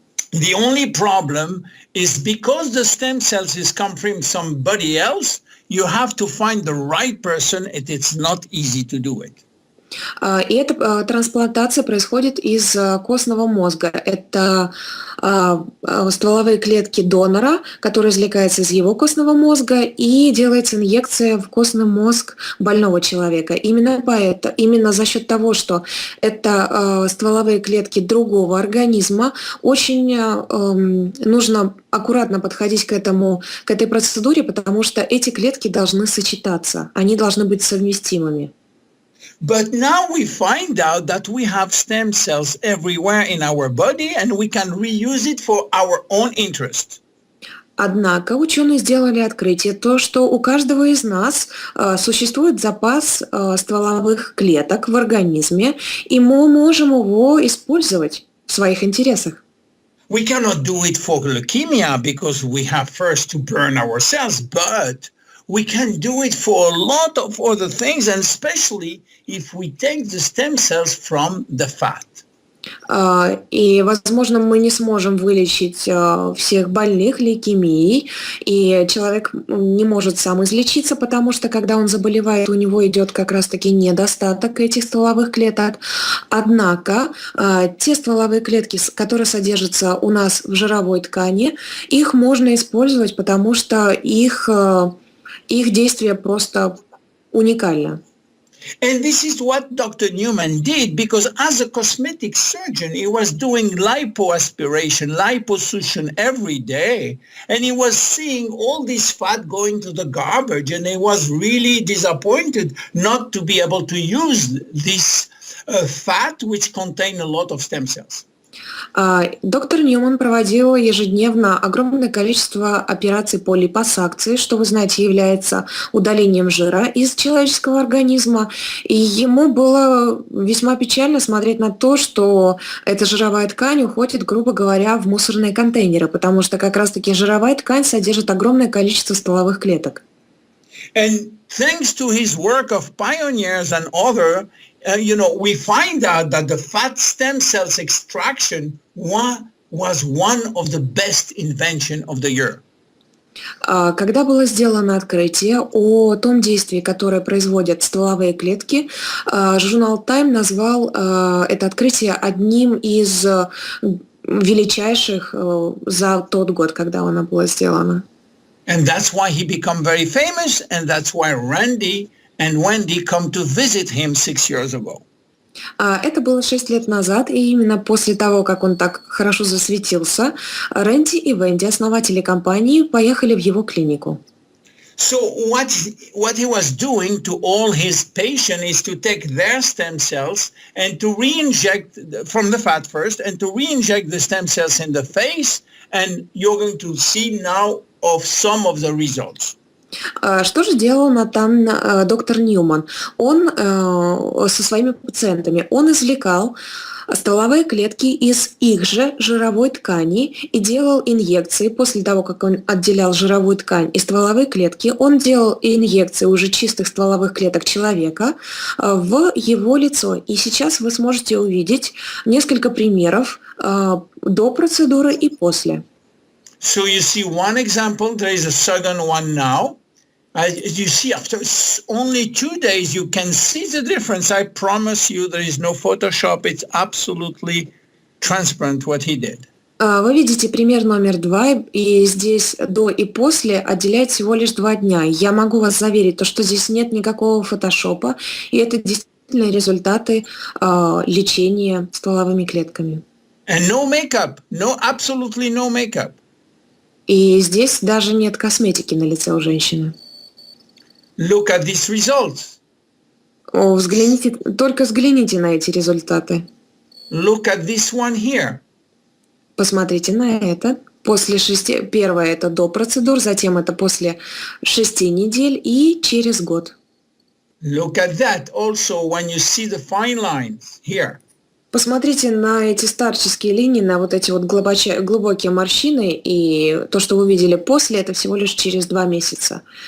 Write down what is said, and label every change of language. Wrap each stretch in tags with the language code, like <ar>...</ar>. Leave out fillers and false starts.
<en>The only problem is because the stem cells is come from somebody else, you have to find the right person, and it's not easy to do it.</en> <ru>И эта трансплантация происходит из костного мозга. Это стволовые клетки донора, которые извлекаются из его костного мозга, и делается инъекция в костный мозг больного человека. Именно за счет того, что это стволовые клетки другого организма, очень нужно аккуратно подходить к этой процедуре, потому что эти клетки должны сочетаться, они должны быть совместимыми.</ru> <en>But now we find out that we have stem cells everywhere in our body and we can reuse it for our own interest.</en> <ru>Однако ученые сделали открытие, то, что у каждого из нас существует запас стволовых клеток в организме, и мы можем его использовать в своих интересах.</ru> <en>We cannot do it for leukemia because we have first to burn our cells, but we can do it for a lot of other things, and especially if we take the stem cells from the fat.</en> <ru>И, возможно, мы не сможем вылечить всех больных лейкемией, и человек не может сам излечиться, потому что, когда он заболевает, у него идет как раз-таки недостаток этих стволовых клеток. Однако те стволовые клетки, которые содержатся у нас в жировой ткани, их можно использовать, потому что их действие просто уникально.</ru> <en>And this is what Dr. Newman did, because as a cosmetic surgeon, he was doing lipoaspiration, liposuction every day, and he was seeing all this fat going to the garbage, and he was really disappointed not to be able to use this fat, which contained a lot of stem cells.</en> <ru>Доктор Ньюман проводил ежедневно огромное количество операций по липосакции, что, вы знаете, является удалением жира из человеческого организма. И ему было весьма печально смотреть на то, что эта жировая ткань уходит, грубо говоря, в мусорные контейнеры, потому что как раз-таки жировая ткань содержит огромное количество стволовых клеток.</ru> <en>And thanks to his work of pioneers and other, we find out that the fat stem cells extraction was one of the best invention of the year.</en> <ru>Когда было сделано открытие о том действии, которое производят стволовые клетки, журнал Time назвал это открытие одним из величайших за тот год, когда оно было сделано.</ru> <en>And that's why he became very famous, and that's why Randy and Wendy come to visit him 6 years ago.</en> <ru>Это было 6 лет назад, и именно после того, как он так хорошо засветился, Рэнди и Венди, основатели компании, поехали в его клинику.</ru> <en>So what he was doing to all his patients is to take their stem cells and to re-inject from the fat first, and to re-inject the stem cells in the face, and you're going to see now of some of the results.</en> <ru>Что же делал там доктор Ньюман? Он со своими пациентами, он извлекал стволовые клетки из их же жировой ткани и делал инъекции. После того, как он отделял жировую ткань и стволовые клетки, он делал инъекции уже чистых стволовых клеток человека в его лицо. И сейчас вы сможете увидеть несколько примеров до процедуры и после.</ru> <en>So you see one example, there is a second one now. You see, after only 2 days, you can see the difference. I promise you, there is no Photoshop. It's absolutely transparent what he did.</en> <ru>Вы видите пример номер 2, и здесь до и после отделяет всего лишь 2 дня. Я могу вас заверить, что здесь нет никакого фотошопа, и это действительно результаты лечения стволовыми клетками.</ru> <en>And no makeup, absolutely no makeup.</en> <ru>И здесь даже нет косметики на лице у женщины.</ru> <en>Look at these results.</en> <ru>Взгляните на эти результаты.</ru> <en>Look at this one here.</en> <ru>Посмотрите на это. Первое это до процедур, затем это после 6 недель и через год.</ru> <en>Look at that also when you see the fine lines here.</en> <ru>Посмотрите на эти старческие линии, на вот эти вот глубокие морщины, и то, что вы видели после, это всего лишь через 2 месяца.</ru>